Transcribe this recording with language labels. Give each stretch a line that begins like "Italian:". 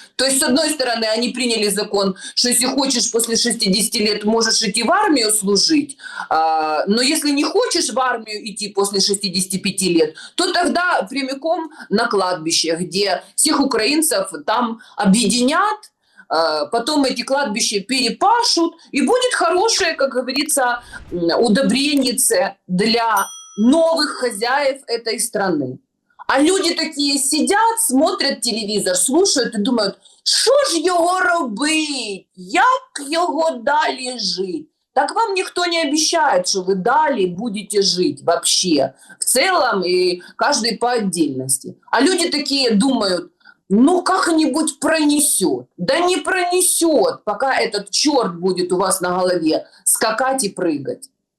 Russian: То есть, с одной стороны, они приняли закон, что если хочешь после 60 лет, можешь идти в армию служить, но если не хочешь в армию идти после 65 лет, то тогда прямиком на кладбище, где всех украинцев там объединят, потом эти кладбища перепашут, и будет хорошее, как говорится, удобреннице для новых хозяев этой страны. А люди такие сидят, смотрят
Ukrainian: телевізор, слушають і думають, що ж його робить, як його далі жить?
Russian: Так вам никто не обещает, что вы далее будете жить вообще, в целом и каждый по отдельности. А люди такие думают, ну как-нибудь пронесет. Да не пронесет, пока этот черт будет у вас на голове скакать и прыгать.